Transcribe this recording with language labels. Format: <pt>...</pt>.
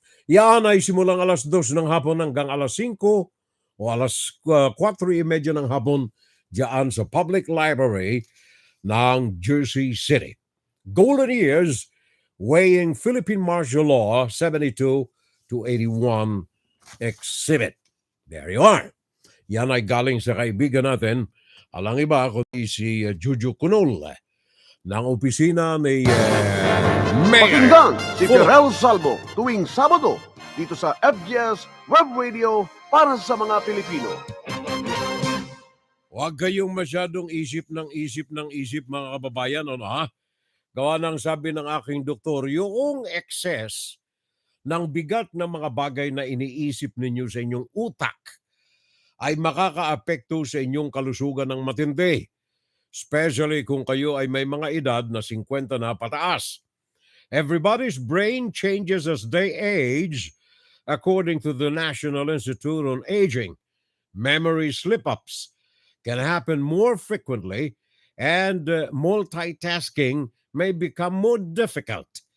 <tl>Yan ay simulang alas 2 ng hapon hanggang alas 5 o alas 4:30 ng hapon diyan sa Public Library ng Jersey City.</tl> <en>Golden Years, weighing Philippine martial law 72 to 81 exhibit. There you are.</en> <tl>Yan ay galing sa kaibigan natin, alang iba kundi si Juju Kunol ng opisina ni Mayor. Pakinggan si Ferrell Salvo tuwing Sabado dito sa FGS Web Radio para sa mga Pilipino. Huwag kayong masyadong isip ng isip mga kababayan, ano ha? Gawa ng sabi ng aking doktor, yung excess ng bigat ng mga bagay na iniisip ninyo sa inyong utak ay makakaapekto sa inyong kalusugan ng matindi. Especially kung kayo ay may mga edad na 50 na pataas.</tl> <en>Everybody's brain changes as they age, according to the National Institute on Aging. Memory slip-ups can happen more frequently and multitasking may become more difficult.</en>